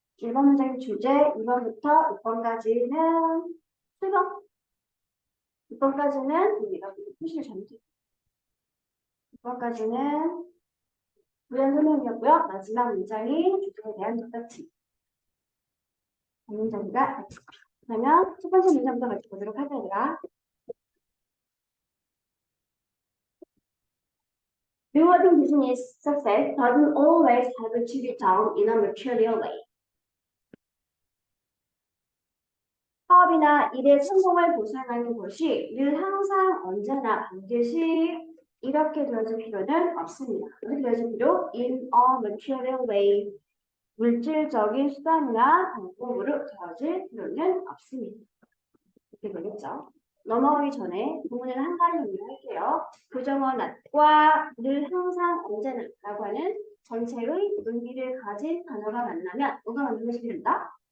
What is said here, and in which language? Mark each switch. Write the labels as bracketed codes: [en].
[ko] 1번 문장의 주제, 2번부터 6번까지는 7번, 6번까지는 우리가 표시를 잘못했어요. 6번까지는 부연 설명이었고요. 마지막 문장이 주제에 대한 덧붙임. 문장이가 그러면 첫 번째 문장부터 같이 보도록 하겠습니다. [en] Rewarding business success doesn't always have to be done in a material way. [ko] 사업이나 일의 성공을 보상하는 것이 늘 항상 언제나 반드시 이렇게 되어질 필요는 없습니다. 이렇게 되어질 필요 [en] in a material way. [ko] 물질적인 수단이나 방법으로 되어질 필요는 없습니다. 이렇게 되겠죠. 넘어가기 전에 부문을 한 가지 정리할게요. 부정어 not과 늘 항상 언제나 라고 하는 전체의 의미를 가진 단어가 만나면 뭐가 만들어지게 된다?